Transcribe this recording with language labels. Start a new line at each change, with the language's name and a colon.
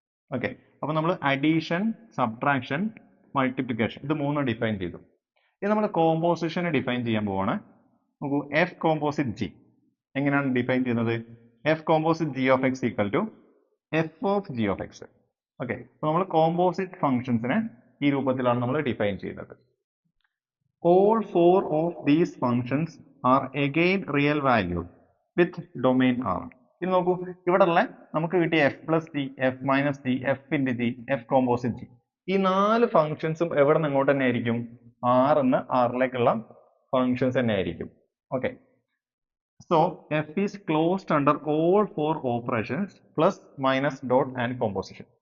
Malayalam: Okay, അപ്പോൾ നമ്മൾ addition, subtraction, multiplication ഇത് മൂന്നും ഡിഫൈൻ ചെയ്തു. ഇത് നമ്മൾ കോമ്പോസിഷനെ ഡിഫൈൻ ചെയ്യാൻ പോവാണ്. നോക്കൂ, എഫ് കോമ്പോസിറ്റ് ജി എങ്ങനെയാണ് ഡിഫൈൻ ചെയ്യുന്നത്, F composite G of X equal to F of G of X. Okay, അപ്പോൾ നമ്മൾ കോമ്പോസിറ്റ് ഫംഗ്ഷൻസിനെ ഈ രൂപത്തിലാണ് നമ്മൾ ഡിഫൈൻ ചെയ്യുന്നത്.
English: All four of these functions are again real valued with domain R.
Malayalam: ഇത് നോക്കൂ, ഇവിടെ ഉള്ള നമുക്ക് കിട്ടിയ F plus G, F minus G, F into G, F composite G, ഈ 4 ഫംഗ്ഷൻസും എവിടെ നിന്ന് എങ്ങോട്ട് തന്നെ ആയിരിക്കും, ആർ എന്ന് ആറിലേക്കുള്ള ഫംഗ്ഷൻസ് തന്നെ ആയിരിക്കും.
English: Okay, so F is closed under all 4 operations plus minus dot and composition.